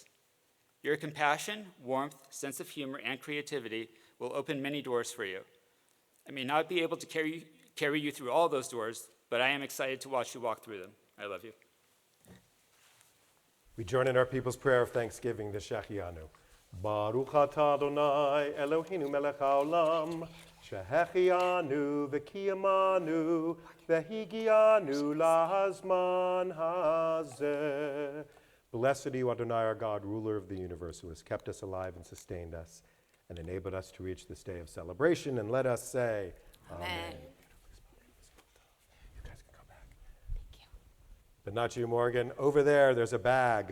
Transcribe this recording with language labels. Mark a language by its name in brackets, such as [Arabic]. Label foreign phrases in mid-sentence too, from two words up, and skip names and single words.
[English] Your compassion, warmth, sense of humor, and creativity will open many doors for you. I may not be able to carry you through all those doors, but I am excited to watch you walk through them. I love you. We join in our people's prayer of thanksgiving, the Shechianu. [Hebrew] ברוך אתה אדוני אלוהינו מלך העולם, שהחיינו וקיימנו והגיענו לזמן הזה. [English] Blessed are you, Adonai, our God, ruler of the universe, who has kept us alive and sustained us and enabled us to reach this day of celebration. And let us say, Amen. You guys can come back. Thank you. But not you, Morgan. Over there's a bag.